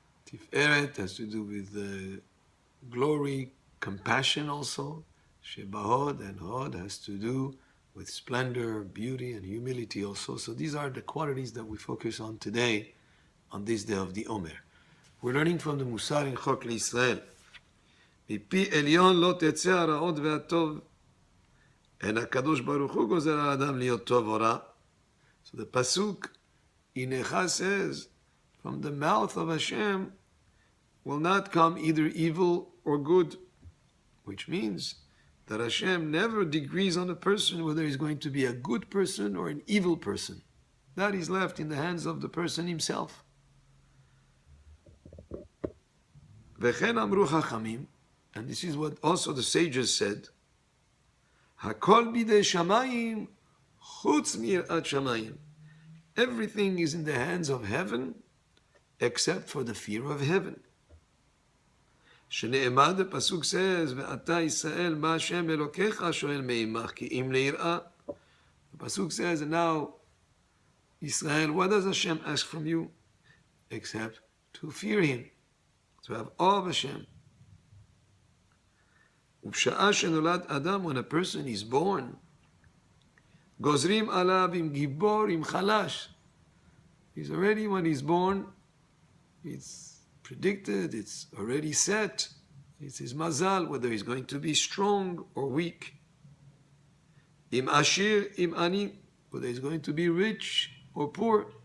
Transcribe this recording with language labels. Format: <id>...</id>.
<en>Tiferet has to do with glory, compassion also. Shebahod and Hod has to do with splendor, beauty, and humility also. So these are the qualities that we focus on today, on this day of the Omer. We're learning from the Mussar in Chok L'Yisrael.</en> <he>מפי עליון לא תצא הרעות והטוב, and הקדוש ברוך הוא גוזר על האדם להיות טוב או רע.</he> <en>So the pasuk in Echa says, from the mouth of Hashem will not come either evil or good, which means that Hashem never degrees on a person whether he's going to be a good person or an evil person. That is left in the hands of the person himself.</en> <he>וכן אמרו חכמים,</he> <en>and this is what also the sages said,</en> <he>Hakol bidei shamayim, chutz mirat shamayim.</he> <en>Everything is in the hands of heaven, except for the fear of heaven.</en> <he>Shne'emad,</he> <en>the pasuk says,</en> <he>Ve'ata Yisrael ma Hashem Elokecha shoel me'imach ki im le'ir'a.</he> <en>The pasuk says, and now, Israel, what does Hashem ask from you? Except to fear Him, to have awe of Hashem.</en> <he>ובשעה שנולד אדם,</he> <en>when a person is born,</en> <he>גוזרים עליו עם גיבור, עם חלש.</he> <en>He's already, when he's born, it's predicted, it's already set. It's his mazal, whether he's going to be strong or weak.</en> <he>עם עשיר, עם עני,</he> <en>whether he's going to be rich or poor.</en>